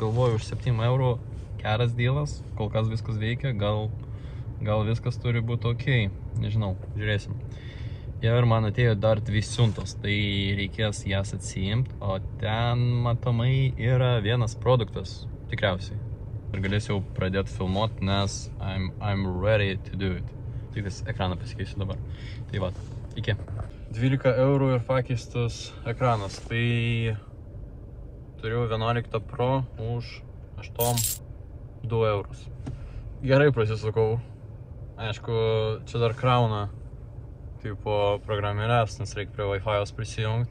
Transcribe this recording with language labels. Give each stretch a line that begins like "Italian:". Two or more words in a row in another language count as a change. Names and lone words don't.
Lithuanian: Galvoju, už 7 eurų geras dealas, kol kas viskas veikia, gal viskas turi būti ok, nežinau, žiūrėsim. Ir man atėjo dar 2 siuntos, tai reikės jas atsiimti, o ten matomai yra vienas produktas, tikriausiai. Ir galėsiu jau pradėti filmuoti, nes
English: I'm ready to do it.
Lithuanian: Tik vis ekraną pasikeisiu dabar. Tai va, iki. 12 eurų ir pakeistas ekranas, tai turiu 11 Pro už 2 eurus. Gerai prasisukau. Aišku, čia dar krauna tipo programėlės, nes reikia prie Wi-Fi'os prisijungti.